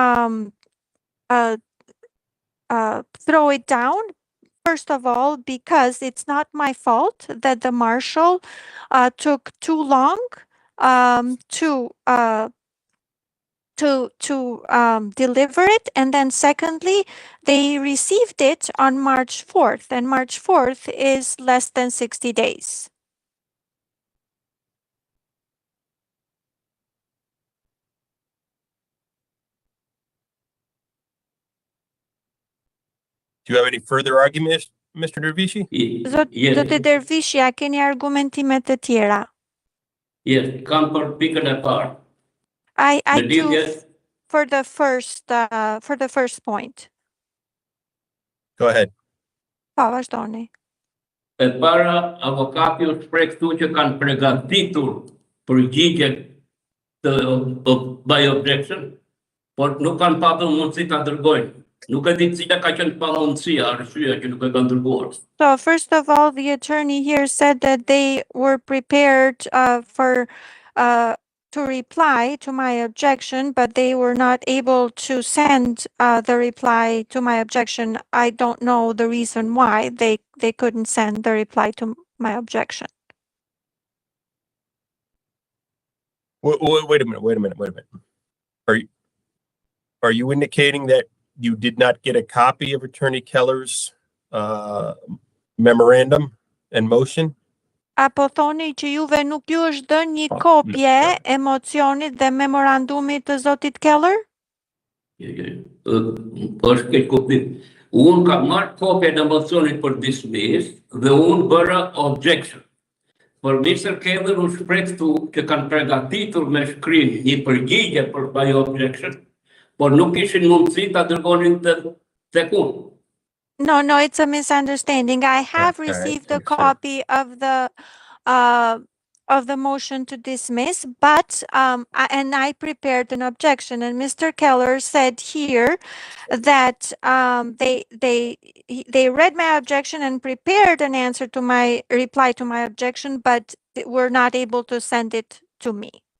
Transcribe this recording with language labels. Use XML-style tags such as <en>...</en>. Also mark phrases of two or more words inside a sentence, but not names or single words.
<en>throw it down, first of all, because it's not my fault that the marshal took too long to deliver it, and then secondly, they received it on March 4th, and March 4th is less than 60 days. Do you have any further arguments, Mr. Dervishi?</en> <sq>Zotë Dervishi, a keni argumentimet të tjera? Yes, kam për pikën e parë.</sq> <en>I do for the first point. Go ahead.</en> <sq>Po, vazhdoni. E para, avokati u shpreh këtu që kanë përgatitur përgjigje të</sq> <en>by objection,</en> <sq>por nuk kanë patur mundësi ta dërgojnë. Nuk e di cila ka qenë pamundësia, arsyeja që nuk e kanë dërguar.</sq> <en>So first of all, the attorney here said that they were prepared to reply to my objection, but they were not able to send the reply to my objection. I don't know the reason why they couldn't send the reply to my objection. Wait a minute. Are you indicating that you did not get a copy of Attorney Keller's memorandum and motion?</en> <sq>Apo thoni që juve nuk ju është dhënë një kopje e mocionit dhe memorandumit të zotit Keller? Është këtë kuptim. Unë kam marrë kopjen e mocionit për dismiss dhe unë bëra objection. Por Mr. Keller u shpreh këtu që kanë përgatitur me shkrim një përgjigje për ajo objection, por nuk kishin mundësi ta dërgonin tek unë.</sq> <en>No, it's a misunderstanding. I have Okay, received a I'm sure. copy of the motion to dismiss, but and I prepared an objection, and Mr. Keller said here that they read my objection and prepared an answer to my reply to my objection, but were not able to send it to me.</en>